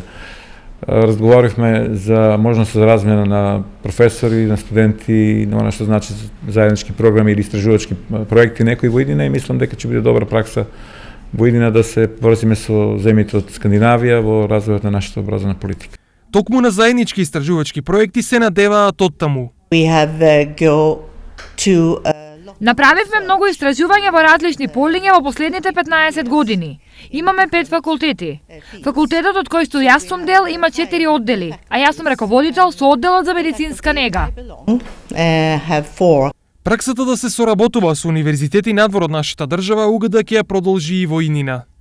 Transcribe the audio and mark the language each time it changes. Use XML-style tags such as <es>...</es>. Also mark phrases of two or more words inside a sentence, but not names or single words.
<mk>Разговаривме за можност за размена на професори, на студенти, на она што значи заеднички програми или истражувачки проекти некои во иднина и мислам дека ќе биде добра пракса во иднина да се поврзиме со земјите од Скандинавија во развојот на нашата образовна политика. Токму на заеднички истражувачки проекти се надеваат оттаму.</mk> <en>We have go to</en> <mk>Направивме многу истражувања во различни полиња во последните 15 години. Имаме 5 факултети. Факултетот од кој што јас сум дел има 4 оддели, а јас сум раководител со одделот за медицинска нега.</mk> <en>have 4.</en> <mk>Праксата да се соработува со универзитети надвор од нашата држава, УГД ќе ја продолжи и во иднина.</mk>